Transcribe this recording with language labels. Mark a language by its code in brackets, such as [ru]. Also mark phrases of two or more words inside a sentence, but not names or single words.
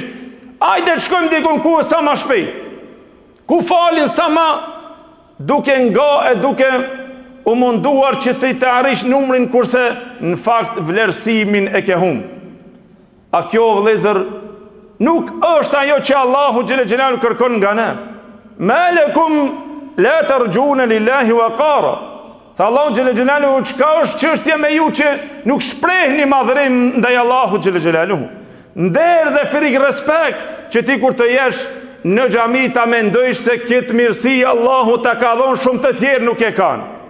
[sq] Hajde të shkojmë diku ku sa më shpejt. Ku falin sa më, duke nga e duke u munduar që të arrish numrin, kurse në fakt vlerësimin e ke humb. A kjo vëllezër nuk është ajo që Allahu xhele xhelalu kërkon nga ne. [ar] ما لكم لا ترجون لله وقارا. [sq] Tha Allahu xhelle xhelaluhu, çka është çështja me ju që nuk shprehni madhërim ndaj Allahut xhelle xhelaluhu? Nder dhe frikë respekt që ti kur të jesh në xhami ta mendojsh se këtë mirësi Allahu ta ka dhënë shumë të tjerë nuk e kanë.